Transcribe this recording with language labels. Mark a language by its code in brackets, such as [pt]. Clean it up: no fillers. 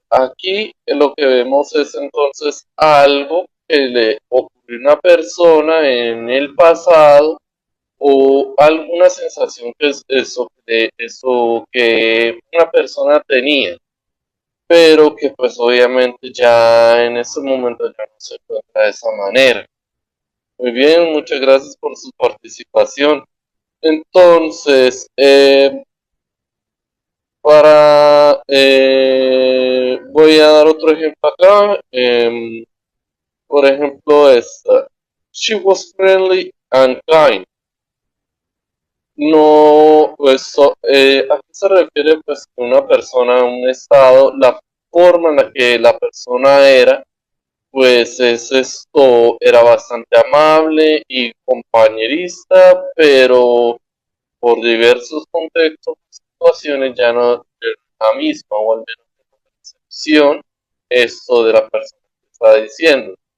[es] Aquí lo que vemos es entonces algo que le ocurrió a una persona en el pasado o alguna sensación que es eso que una persona tenía, pero que pues obviamente ya en este momento ya no se encuentra de esa manera. Muy bien, muchas gracias por su participación. Entonces, voy a dar otro ejemplo acá. Por ejemplo, esta. [en] She was friendly and kind. [es] No, pues, ¿a qué se refiere? Pues que una persona, un estado, la forma en la que la persona era, pues era bastante amable y compañerista, pero por diversos contextos y situaciones ya no es la misma, o al menos la percepción esto de la persona que está diciendo.